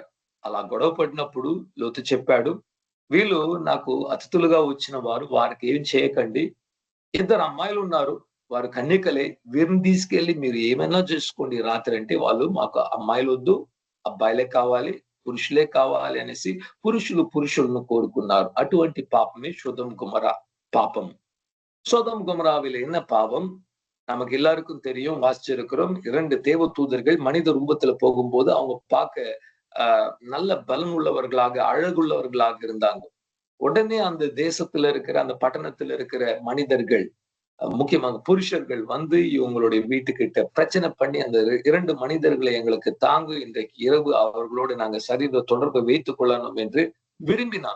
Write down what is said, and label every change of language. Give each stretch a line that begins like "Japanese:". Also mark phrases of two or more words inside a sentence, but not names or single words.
Telugu: అలా గొడవ పడినప్పుడు లోతు చెప్పాడు, వీళ్ళు నాకు అతిథులుగా వచ్చిన వారు, వారికి ఏం చేయకండి. ఇద్దరు అమ్మాయిలు ఉన్నారు, వారు కన్యకలే, వీరిని తీసుకెళ్లి మీరు ఏమైనా చేసుకోండి రాత్రి అంటే, వాళ్ళు మాకు అమ్మాయిలు వద్దు, అబ్బాయిలే కావాలి, పురుషులే కావాలి అనేసి పురుషులను కోరుకున్నారు. అటువంటి పాపమే సొదొమ గుమరా பாப்பம்.
Tamil: சோதம் குமராவில் என்ன பாவம் நமக்கு எல்லாருக்கும் தெரியும், வாசிச்சிருக்கிறோம். 2 தேவ தூதர்கள் மனித ரூபத்துல போகும்போது அவங்க பார்க்க நல்ல பலன் உள்ளவர்களாக, அழகுள்ளவர்களாக இருந்தாங்க. உடனே அந்த தேசத்துல இருக்கிற, அந்த பட்டணத்துல இருக்கிற மனிதர்கள், முக்கியமாக புருஷர்கள் இவங்களுடைய வீட்டுக்கிட்ட பிரச்சனை பண்ணி, அந்த 2 மனிதர்களை எங்களுக்கு தாங்கு, இன்றைக்கு இரவு அவர்களோடு நாங்க சரீர தொடர்பை வைத்துக் கொள்ளணும் என்று விரும்பினாங்க.